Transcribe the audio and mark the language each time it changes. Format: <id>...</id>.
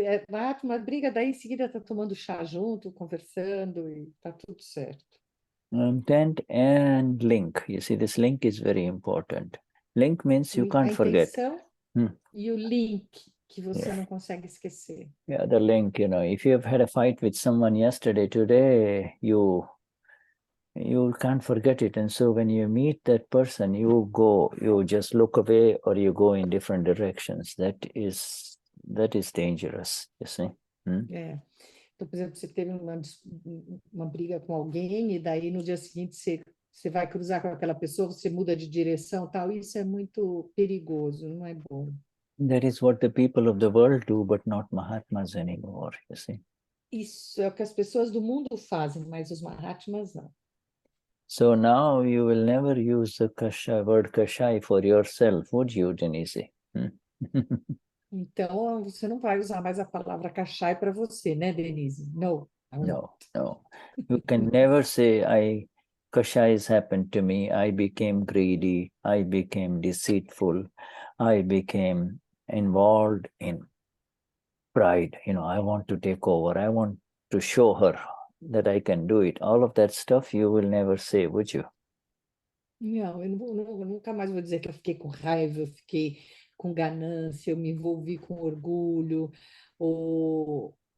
<pt>Mahatma briga, daí em seguida tá tomando chá junto, conversando e tá tudo certo.</pt> <en>Intent and link. You see, this link is very important. Link means you can't forget.</en> <pt>E o link que você não consegue esquecer.</pt> <en>Yeah, the link, if you have had a fight with someone yesterday, today, you can't forget it. And so when you meet that person, you just look away or you go in different directions. That is dangerous, you see.</en> <pt>Então, por exemplo, você teve uma briga com alguém e daí no dia seguinte você vai cruzar com aquela pessoa, você muda de direção, tal. Isso é muito perigoso, não é bom.</pt> <en>That is what the people of the world do, but not Mahatmas anymore, you see.</en> <pt>Isso é o que as pessoas do mundo fazem, mas os Mahatmas não.</pt> <en>So now you will never use the word Kashai for yourself, would you, Denize?</en> <pt>Então, você não vai usar mais a palavra Kashai para você, né, Denize?</pt> <en>No. You can never say, Kashais happened to me, I became greedy, I became deceitful, I became involved in pride. I want to take over, I want to show her that I can do it. All of that stuff you will never say, would you?</en> <pt>Não, eu nunca mais vou dizer que eu fiquei com raiva, eu fiquei com ganância, eu me envolvi com orgulho, ou...</pt>